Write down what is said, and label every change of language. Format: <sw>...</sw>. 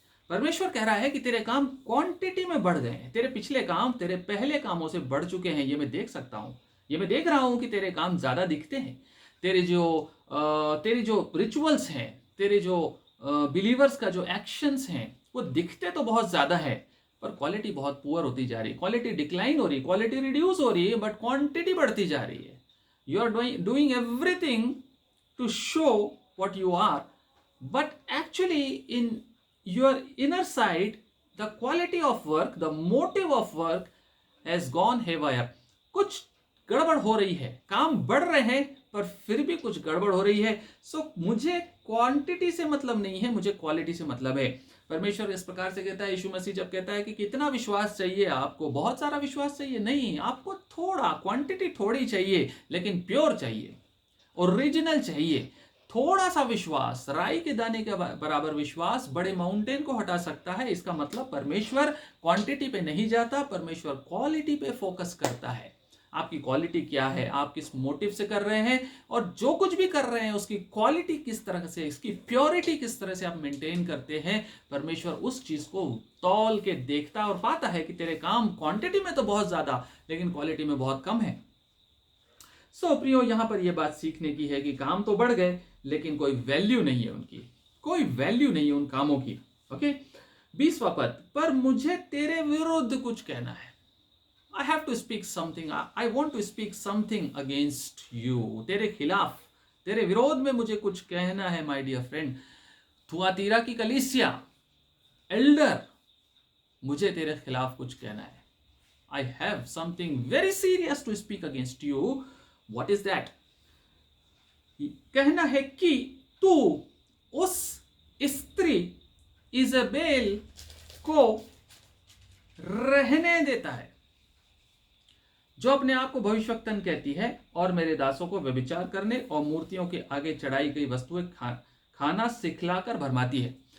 <hi>परमेश्वर कह रहा है कि तेरे काम क्वांटिटी में बढ़ गए हैं। तेरे पिछले काम तेरे पहले कामों से बढ़ चुके हैं। ये मैं देख सकता हूं, ये मैं देख रहा हूं कि तेरे काम ज्यादा दिखते हैं। तेरे जो रिचुअल्स हैं, तेरे जो बिलीवर्स का जो एक्शंस हैं, वो दिखते तो बहुत ज्यादा है, पर क्वालिटी बहुत पुअर होती जा रही है। क्वालिटी डिक्लाइन हो रही है, क्वालिटी रिड्यूस हो रही है, बट क्वांटिटी बढ़ती जा रही है।</hi> <en>You are doing everything to show what you are, but actually in your inner side, the quality of work, the motive of work has gone haywire.</en> <hi>कुछ गड़बड़ हो रही है, काम बढ़ रहे हैं पर फिर भी कुछ गड़बड़ हो रही है। सो मुझे क्वांटिटी से मतलब नहीं है, मुझे क्वालिटी से मतलब है। परमेश्वर इस प्रकार से कहता है, यीशु मसीह जब कहता है कि कितना विश्वास चाहिए आपको, बहुत सारा विश्वास चाहिए नहीं, आपको थोड़ा, क्वांटिटी थोड़ी चाहिए, लेकिन प्योर चाहिए, ओरिजिनल चाहिए। थोड़ा सा विश्वास, राई के दाने के बराबर विश्वास बड़े माउंटेन को हटा सकता है। इसका मतलब परमेश्वर क्वांटिटी पे नहीं जाता, परमेश्वर क्वालिटी पे फोकस करता है। आपकी क्वालिटी क्या है, आप किस मोटिव से कर रहे हैं, और जो कुछ भी कर रहे हैं उसकी क्वालिटी किस तरह से, इसकी प्योरिटी किस तरह से आप मेंटेन करते हैं, परमेश्वर उस चीज को तौल के देखता और पाता है कि तेरे काम क्वांटिटी में तो बहुत ज्यादा, लेकिन क्वालिटी में बहुत कम है। सो प्रियो, यहां पर यह बात सीखने की है कि काम तो बढ़ गए, लेकिन कोई वैल्यू नहीं है उनकी, कोई वैल्यू नहीं है उन कामों की। ओके, 20वां पद, पर मुझे तेरे विरुद्ध कुछ कहना है।</hi> <en>I have to speak something. I want to speak something against you.</en> <hi>तेरे खिलाफ, तेरे विरोध में मुझे कुछ कहना है,</hi> <en>My dear friend.</en> <hi>थुआतीरा की कलीसिया, एल्डर, मुझे तेरे खिलाफ कुछ कहना है।</hi> <en>I have something very serious to speak against you. What is that?</en> <hi>कहना है कि तू उस स्त्री इजेबेल को रहने देता है जो अपने आप को भविष्यवक्तन कहती है और मेरे दासों को व्यभिचार करने और मूर्तियों के आगे चढ़ाई गई वस्तुएं खाना सिखलाकर भरमाती है।</hi>